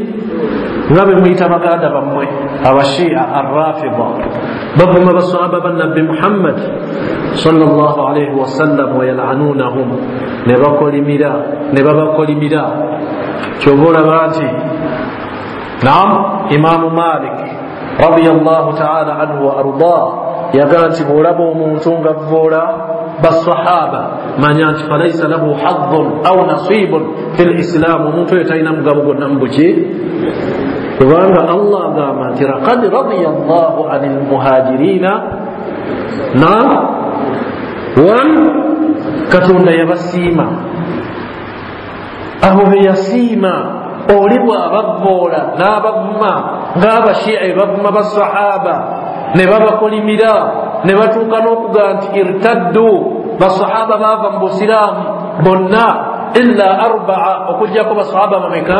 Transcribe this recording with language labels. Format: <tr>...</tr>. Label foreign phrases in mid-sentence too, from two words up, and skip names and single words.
<lg>Nga be muyita baganda bammwe abashia arrafida, bavuma basahaba ba nabbi Muhammad</lg> <ar>صلى الله عليه وسلم ويلعنونهم,</ar> <lg>ne babakolimira. Kyova olaba nti Imaamu Malik</lg> <ar>رضي الله تعالى عنه وأرضاه</ar> <lg>yagaa nti bw'olaba omuntu nga avvoola basahaba manya nti</lg> <ar>فليس له حظ أو نصيب في الإسلام,</ar> <lg>omuntu oyo talina mugabo gwonna mu buki? Kubanga Allah agamba nti</lg> <ar>لقد رضي الله عن المهاجرين,</ar> <lg>Katonda yabasiima. Abo be yasiima oli bw'abavvoola n'abavuma ng'abashia bavuma basahaba ne babakolimira ne batuuka n'okugaa nti irtaddu, basahaba baava mu busiraamu bonna illa 4, okugjako basahaba bameka?</lg>